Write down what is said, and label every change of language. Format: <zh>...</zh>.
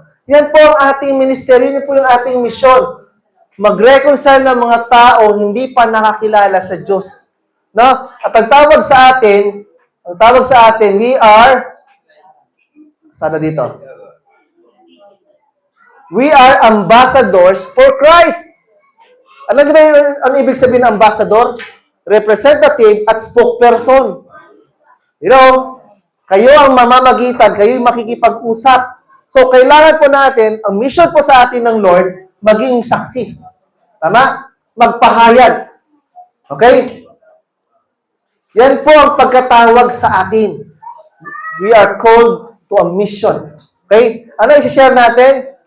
<tl>Yan po ang ating ministeryo, yan po yung ating misyon. Mag-reconcile ng mga tao hindi pa nakakilala sa Diyos. No? At ang tawag sa atin, we are, sana dito?</tl> <en>We are ambassadors for Christ.</en> <tl>Alam niyo ba ano ibig sabihin ng ambassador?</tl> <en>Representative at spokesperson.</en> <tl>You know, kayo ang mamamagitan, kayo yung makikipag-usap. So, kailangan po natin, ang mission po sa atin ng Lord, maging saksi. Tama? Magpahayag. Okay? Yan po ang pagkatawag sa atin.</tl> <en>We are called to a mission.</en> <tl>Okay? Ano i-share natin?</tl>